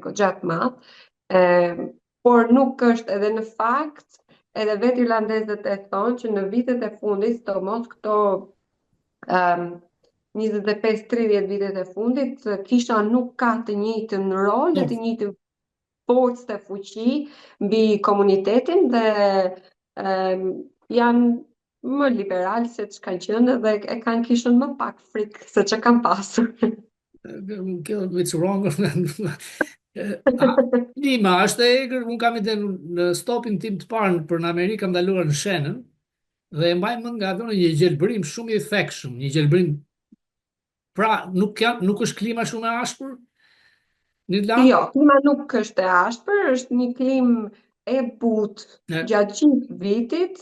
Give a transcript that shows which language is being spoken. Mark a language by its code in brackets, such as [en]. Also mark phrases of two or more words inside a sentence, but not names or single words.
[sq] goxha të madh, e, por nuk është edhe në fakt, edhe vetë irlandezët e thonë që në vitet e fundit, sidomos këto um, 25-30 vitet e fundit, kisha nuk ka të njëjtën rol dhe të njëjtën forcë të fuqi mbi komunitetin dhe janë më liberal se që kanë qenë dhe e kanë kishën më pak frikë se që kanë pasur. [en] It's wrong. [sq] Lima është e egër, unë kam ide në stopin tim të parë për në Amerikë, kam ndaluar në Shannon dhe e mbaj mend nga ato një gjelbërim shumë i thekshëm, një gjelbërim pra nuk është klima shumë e ashpër në Irlandë? Jo, klima nuk është e ashpër, është një klimë e butë gjatë gjithë vitit.